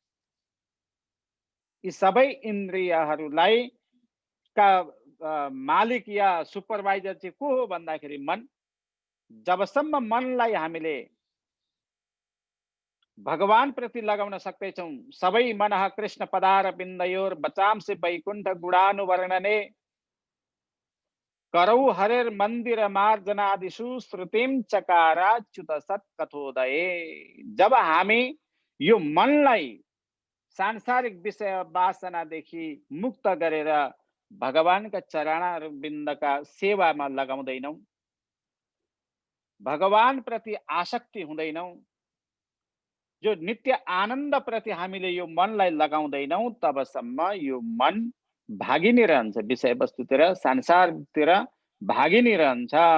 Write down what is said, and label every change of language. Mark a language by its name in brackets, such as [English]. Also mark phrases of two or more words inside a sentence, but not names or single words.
[Nepali] यी सबै इन्द्रियहरूलाई का मालिक या सुपरवाइजर चाहिँ को हो भन्दाखेरि मन। जबसम्म मनलाई हामीले भगवान प्रति लगाउन सक्दैछौँ, सबै [Sanskrit] मनः कृष्ण पदार बिन्दयोर बचांसि वैकुण्ठ गुणानुवर्णने करौ हरेर मन्दिर मार्जनादिषु श्रुतिम चकाराच्युत सत्कथोदये। [Nepali] जब हामी यो मनलाई सांसारिक विषय वासनादेखि मुक्त गरेर भगवानका चरणहरू बिन्दका सेवामा लगाउँदैनौं, भगवान प्रति आसक्ति हुँदैनौं, जो नित्य आनन्द प्रति हामीले यो मनलाई लगाउँदैनौं, तबसम्म यो मन भागी नै रहन्छ, विषय वस्तुतिर संसारतिर भागी नै रहन्छ।